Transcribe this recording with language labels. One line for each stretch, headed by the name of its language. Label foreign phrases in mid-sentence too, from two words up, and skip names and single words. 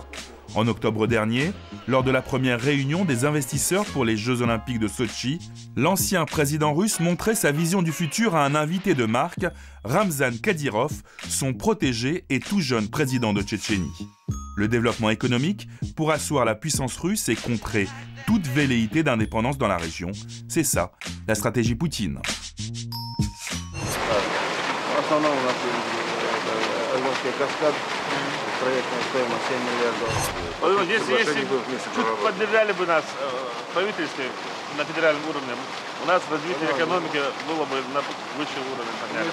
French: En octobre dernier, lors de la première réunion des investisseurs pour les Jeux Olympiques de Sotchi, l'ancien président russe montrait sa vision du futur à un invité de marque, Ramzan Kadyrov, son protégé et tout jeune président de Tchétchénie. Le développement économique pour asseoir la puissance russe et contrer toute velléité d'indépendance dans la région. C'est ça, la stratégie Poutine.
Russian: у нас развитие экономики было бы на высший уровень подняли.